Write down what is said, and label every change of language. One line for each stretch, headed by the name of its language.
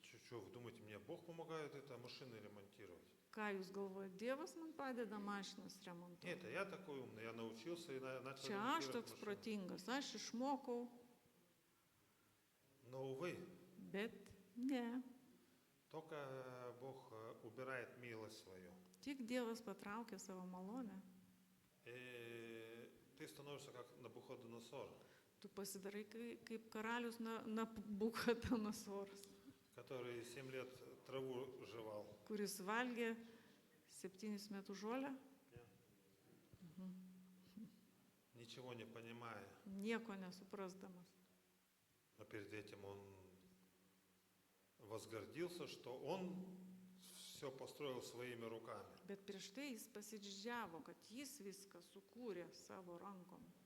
Russian: Что, вы думаете, мне Бог помогает это машины ремонтировать?
Lithuanian: Ką jūs galvojate, Dievas man padeda mašinas remontuoti?
Russian: Нет, я такой умный, я научился и начал
Lithuanian: Čia aš
Russian: ремонтировать
Lithuanian: toks
Russian: машины.
Lithuanian: protingas, aš išmokau,
Russian: Но, увы,
Lithuanian: bet ne.
Russian: только Бог убирает милость свою.
Lithuanian: Tik Dievas patraukia savo malonę.
Russian: И ты становишься как Навуходоносор,
Lithuanian: Tu pasidarai kaip karalius Nabukadnezoras,
Russian: который 7 лет траву жевал.
Lithuanian: kuris valgė 7 metų žolę,
Russian: Ничего не понимая.
Lithuanian: nieko nesuprasdamas.
Russian: Но перед этим он возгордился, что он все построил своими руками.
Lithuanian: Bet prieš tai jis pasididžiavo, kad jis viską sukūrė savo rankom.